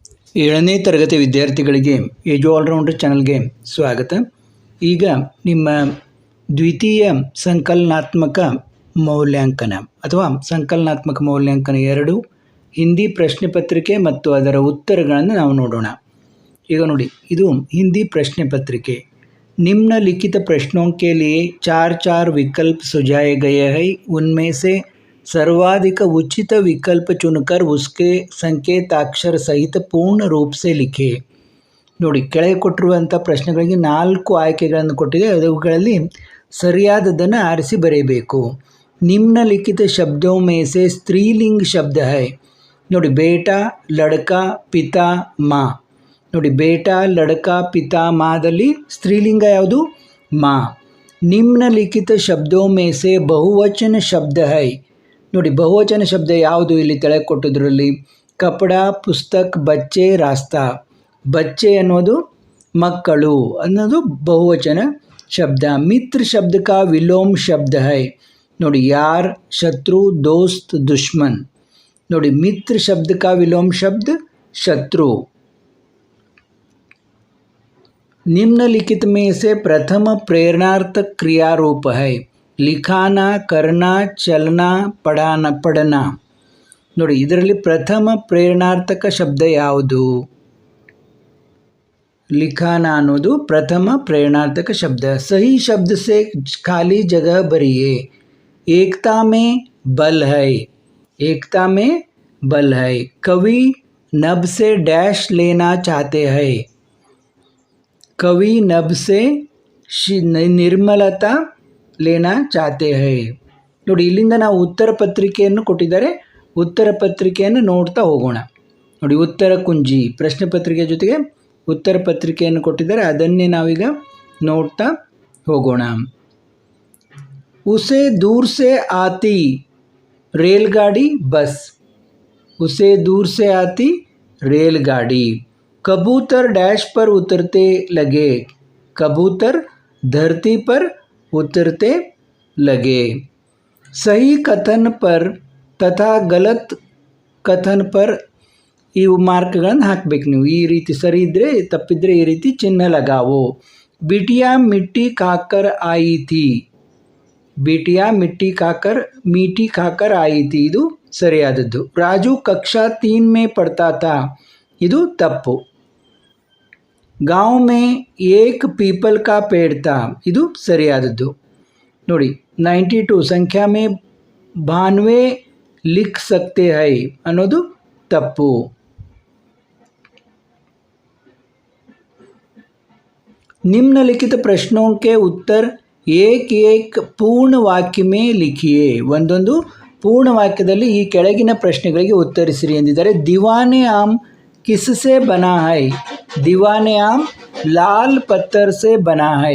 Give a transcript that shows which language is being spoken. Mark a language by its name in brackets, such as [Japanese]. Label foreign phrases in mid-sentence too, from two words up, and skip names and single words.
[Kannada] ಏಳನೇ ತರಗತಿ ವಿದ್ಯಾರ್ಥಿಗಳಿಗೆ ಏಜು ಆಲ್ರೌಂಡರ್ ಚಾನಲ್ಗೆ ಸ್ವಾಗತ. ಈಗ ನಿಮ್ಮ ದ್ವಿತೀಯ ಸಂಕಲನಾತ್ಮಕ ಮೌಲ್ಯಾಂಕನ ಅಥವಾ ಸಂಕಲನಾತ್ಮಕ ಮೌಲ್ಯಾಂಕನ 2 ಹಿಂದಿ ಪ್ರಶ್ನೆ ಪತ್ರಿಕೆ ಮತ್ತು ಅದರ ಉತ್ತರಗಳನ್ನು ನಾವು ನೋಡೋಣ. ಈಗ ನೋಡಿ, ಇದು ಹಿಂದಿ ಪ್ರಶ್ನೆ ಪತ್ರಿಕೆ. [Hindi] निम्नलिखित प्रश्नों के लिए 4 विकल्प सुझाए गए हैं. उनमें से सर्वाधिक उचित विकल्प चुनकर उसके संकेताक्षर सहित पूर्ण रूप से लिखे. [Kannada] ನೋಡಿ, ಕೆಳಗೆ ಕೊಟ್ಟಿರುವಂಥ ಪ್ರಶ್ನೆಗಳಿಗೆ 4 ಆಯ್ಕೆಗಳನ್ನು ಕೊಟ್ಟಿದೆ. ಅವುಗಳಲ್ಲಿ ಸರಿಯಾದದನ್ನು ಆರಿಸಿ ಬರೆಯಬೇಕು. [Hindi] निम्नलिखित शब्दों में से स्त्रीलिंग शब्द है. ನೋಡಿ, बेटा, लड़का, पिता, मां. [Kannada] ನೋಡಿ, [Hindi] बेटा, लड़का, पिता, [Kannada] ಮಾದಲ್ಲಿ ಸ್ತ್ರೀಲಿಂಗ ಯಾವುದು? [Hindi] मां. निम्नलिखित शब्दों में से बहुवचन शब्द है. [Kannada] ನೋಡಿ, ಬಹುವಚನ ಶಬ್ದ ಯಾವುದು ಇಲ್ಲಿ ತೆಳಗೆ ಕೊಟ್ಟಿದ್ರಲ್ಲಿ? [Hindi] कपड़ा, पुस्तक, बच्चे, रास्ता. [Kannada] ಬಚ್ಚೆ ಅನ್ನೋದು ಮಕ್ಕಳು ಅನ್ನೋದು ಬಹುವಚನ ಶಬ್ದ. [Hindi] मित्र शब्द का विलोम शब्द है. ನೋಡಿ, यार, शत्रु, दोस्त, दुश्मन. ನೋಡಿ, मित्र शब्द का विलोम शब्द शत्रु. निम्नलिखित में से प्रथम प्रेरणार्थक क्रिया रूप है. लिखाना, करना, चलना, पढ़ना. [Kannada] ನೋಡಿ, ಇದರಲ್ಲಿ ಪ್ರಥಮ ಪ್ರೇರಣಾರ್ಥಕ ಶಬ್ದ ಯಾವುದು? लिखाना ಅನ್ನೋದು ಪ್ರಥಮ ಪ್ರೇರಣಾರ್ಥಕ ಶಬ್ದ. [Hindi] सही शब्द से खाली जगह भरिए. एकता में बल है. एकता में बल है. कवि नभ से डैश लेना चाहते हैं. कवि नभ से निर्मलता लेना चाहते हैं. [Kannada] ನೋಡಿ, ಇಲ್ಲಿಂದ ನಾವು ಉತ್ತರ ಪತ್ರಿಕೆಯನ್ನು ಕೊಟ್ಟಿದ್ದಾರೆ. ಉತ್ತರ ಪತ್ರಿಕೆಯನ್ನು ನೋಡ್ತಾ ಹೋಗೋಣ. ನೋಡಿ, ಉತ್ತರ ಕುಂಜಿ ಪ್ರಶ್ನೆ ಪತ್ರಿಕೆ ಜೊತೆಗೆ ಉತ್ತರ ಪತ್ರಿಕೆಯನ್ನು ಕೊಟ್ಟಿದ್ದಾರೆ. ಅದನ್ನೇ ನಾವೀಗ ನೋಡ್ತಾ ಹೋಗೋಣ. [Hindi] उसे दूर से आती रेलगाड़ी बस. उसे दूर से आती रेलगाड़ी. कबूतर डैश पर उतरते लगे. कबूतर धरती पर उतरते लगे. सही कथन पर तथा गलत कथन पर [Kannada] ಇವು ಮಾರ್ಕ್ಗಳನ್ನು ಹಾಕಬೇಕು ನೀವು. ಈ ರೀತಿ ಸರಿ ಇದ್ದರೆ, ತಪ್ಪಿದ್ರೆ ಈ ರೀತಿ ಚಿಹ್ನೆ ಲಗಾವೋ. [Hindi] बिटिया मिट्टी खाकर आई थी. बिटिया मिट्टी खाकर मीठी खाकर आई थी. [Kannada] ಇದು ಸರಿಯಾದದ್ದು. [Hindi] ರಾಜು ಕಕ್ಷಾ 3 में पढ़ता था. [Kannada] ಇದು ತಪ್ಪು. [Hindi] गांव में एक पीपल का पेड़ था. [Kannada] ಇದು ಸರಿಯಾದದ್ದು. ನೋಡಿ, 92 [Hindi] संख्या में 92 लिख सकते हैं [Kannada] ಅನ್ನೋದು ತಪ್ಪು. [Hindi] निम्नलिखित प्रश्नों के उत्तर एक पूर्ण वाक्य में लिखिए. [Kannada] ಒಂದೊಂದು ಪೂರ್ಣ ವಾಕ್ಯದಲ್ಲಿ ಈ ಕೆಳಗಿನ ಪ್ರಶ್ನೆಗಳಿಗೆ ಉತ್ತರಿಸಿರಿ ಎಂದಿದ್ದಾರೆ. [Hindi] दीवान-ए-आम किससे बना है। दीवान-ए-आम लाल पत्थर से बना है.